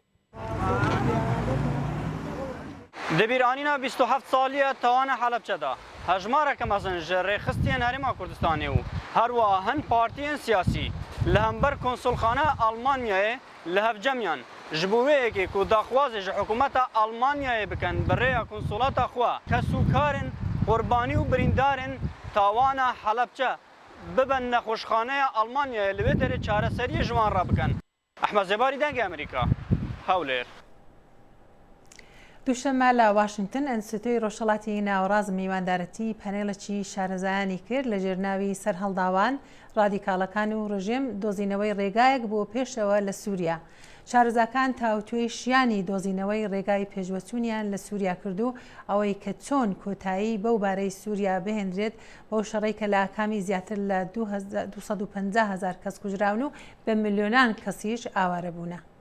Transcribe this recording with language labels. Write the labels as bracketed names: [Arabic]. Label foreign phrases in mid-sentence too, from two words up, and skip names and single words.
[Kurdish] Di bîranîna 27 salîya tawana Helepçe da hejmareke mezin ji rêxistiyên Herêma Kurdistanê û herwiha hin partiyên siyasî li hember konsolxaneya Almanyayê li hevcemiyan ji bo wê yekê ku daxwazê ji hikûmeta Almanyayê bikin bi rêya konsolata xwe kesûkarên qurbanî û birîndarên tawana Helepçe bibin nexweşxaneya Almanyayê li wê derê çareseriyê ji wan re bikin. Ehmed Zêbarî dengê Amerîka, Hewlêr. [Central Kurdish] دووشەمە لە واشنگتن ئەنستیتۆی ڕۆژهەڵاتی ناوەڕاز میواندارەتی پەنێڵێکی شارەزایانی کرد لە ژێرناوی سەرهەڵداوان ڕادیکاڵەکان و ڕژیم دۆزینەوەی ڕێگایەک بۆ پێشەوە لە سووریا. شارەزاکان تاوتوێی شیانی دۆزینەوەی ڕێگای پێشوەچوونیان لە سووریا کرد و ئەوەی کە چۆن کۆتایی بەو بارەی سووریا بهێنرێت بەو شەڕەی کە لە ئاکامی زیاتر لە 250,000 کەس کوژراون و بە ملیۆنان کەسیش ئاوارە بوونە.